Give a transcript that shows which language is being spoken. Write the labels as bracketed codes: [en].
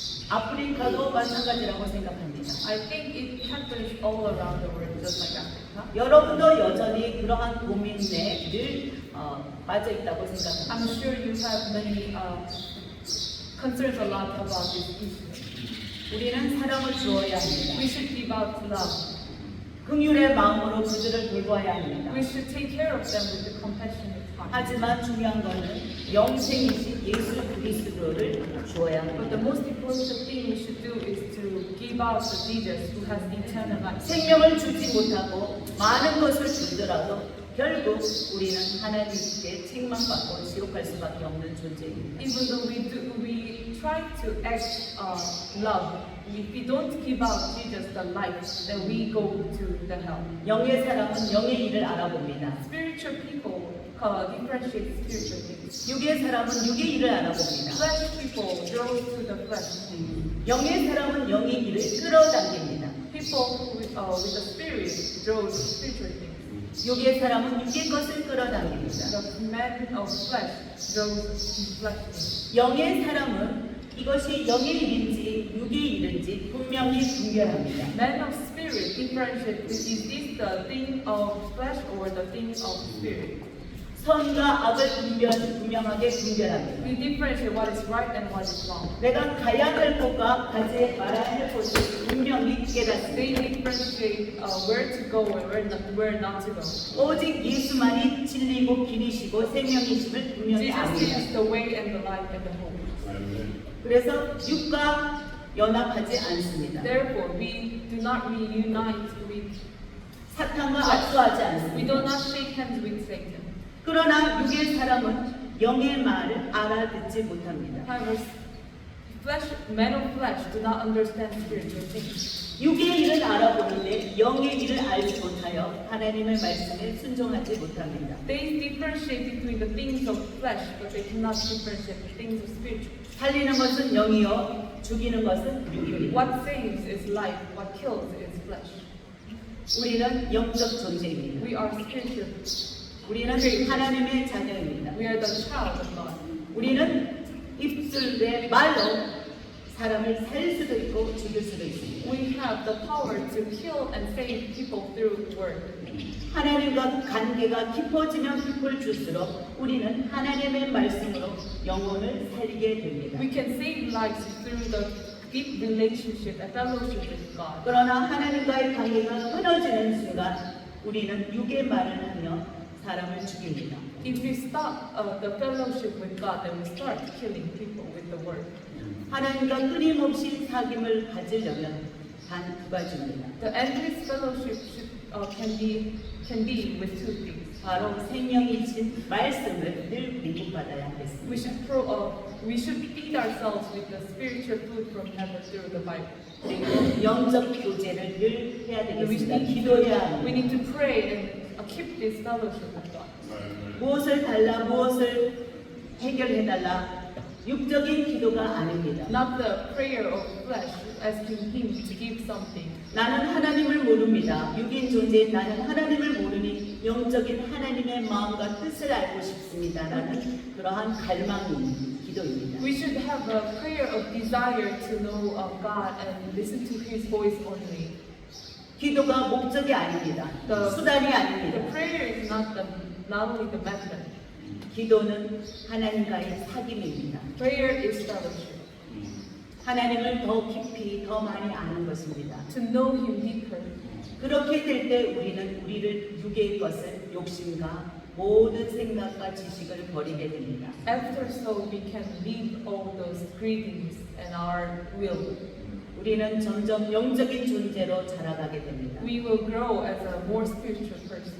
[ko] 아프리카도 마찬가지라고 생각합니다. [en] I think it happens all around the world, just like Africa. [ko] 여러분도 여전히 그러한 고민에 늘 빠져 있다고 생각합니다. [en] I'm sure you have many concerns a lot about this issue. [ko] 우리는 사랑을 주어야 합니다. [en] We should give out love. [ko] 긍휼의 마음으로 그들을 돌봐야 합니다. [en] We should take care of them with the compassionate heart. [ko] 하지만 중요한 것은 영생이신 예수 그리스도를 주어야 [en] But the [ko] 합니다. [en] most important thing we should do is to give out to Jesus who has eternal life. [ko] 생명을 주지 못하고 많은 것을 주더라도 결국 우리는 하나님께 책망받고 지옥 갈 수밖에 없는 존재입니다. [en] Even though we try to act love, if we don't give out Jesus the life, then we go to the hell. [ko] 영의 사람은 영의 일을 알아봅니다. [en] Spiritual people differentiate spiritual things. [ko] 육의 사람은 육의 일을 알아봅니다. [en] Flesh people draw to the flesh things. [ko] 영의 사람은 영의 일을 끌어당깁니다. [en] People with the spirit draw to spiritual things. [ko] 육의 사람은 육의 것을 끌어당깁니다. [en] The man of flesh draws to flesh things. [ko] 영의 사람은 이것이 영의 일인지 육의 일인지 분명히 분별합니다. [en] Man of spirit differentiate is this the thing of flesh or the thing of spirit. [ko] 선과 악을 분명하게 분별합니다. [en] We differentiate what is right and what is wrong. [ko] 내가 가야 할 곳과 가지 말아야 할 곳을 분명히 깨닫습니다. [en] They differentiate where to go and where not to go. [ko] 오직 예수만이 진리고 길이시고 생명이심을 분명히 [en] Jesus [ko] 압니다. [en] is the way and the life and the hope. [ko] 그래서 육과 연합하지 않습니다. [en] Therefore, we do not reunite with, [ko] 사탄과 압수하지 [en] we do [ko] 않습니다. [en] not shake hands with Satan. [ko] 그러나 육의 사람은 영의 말을 알아듣지 못합니다. [en] However, men of flesh do not understand spiritual things. [ko] 육의 일을 알아보는데 영의 일을 알지 못하여 하나님의 말씀에 순종하지 못합니다. [en] They differentiate between the things of flesh, but they cannot differentiate the things of spiritual. [ko] 살리는 것은 영이요 죽이는 것은 육입니다. [en] What saves is life, what kills is flesh. [ko] 우리는 영적 존재입니다. [en] We are spiritual. [ko] 우리는 하나님의 자녀입니다. [en] We are the child of God. [ko] 우리는 입술의 말로 사람을 살릴 수도 있고 죽일 수도 있습니다. [en] We have the power to kill and save people through word. [ko] 하나님과 관계가 깊어지면 깊을수록 우리는 하나님의 말씀으로 영혼을 살리게 됩니다. [en] We can save lives through the deep relationship and fellowship with God. [ko] 그러나 하나님과의 관계가 끊어지는 순간 우리는 육의 말을 하며 사람을 죽입니다. [en] If we stop the fellowship with God, then we start killing people with the word. [ko] 하나님과 끊임없이 사귐을 가지려면 단 두 가지입니다. [en] The endless fellowship can be with two things. [ko] 바로 생명이신 말씀을 늘 공급받아야 하겠습니다. [en] We should feed ourselves with the spiritual food from heaven through the Bible. [ko] 그리고 영적 교제를 늘 해야 [en] And we [ko] 되겠습니다. 기도해야 [en] need to pray and keep this fellowship with God. [ko] 무엇을 달라 무엇을 해결해달라 육적인 기도가 아닙니다. [en] Not the prayer of flesh, asking Him to give something. [ko] 나는 하나님을 모릅니다. 육인 존재인 나는 하나님을 모르니 영적인 하나님의 마음과 뜻을 알고 싶습니다. 라는 그러한 갈망이 기도입니다. [en] We should have a prayer of desire to know of God and listen to His voice only. [ko] 기도가 목적이 아닙니다. 수단이 [en] The [ko] 아닙니다. [en] prayer is not only the method. [ko] 기도는 하나님과의 사귐입니다. [en] Prayer is fellowship. [ko] 하나님을 더 깊이 더 많이 아는 것입니다. [en] To know Him deeper. [ko] 그렇게 될 때 우리는 우리를 육의 것을 욕심과 모든 생각과 지식을 버리게 됩니다. [en] After so, we can leave all those cravings and our will. [ko] 우리는 점점 영적인 존재로 자라가게 됩니다. [en] We will grow as a more spiritual person.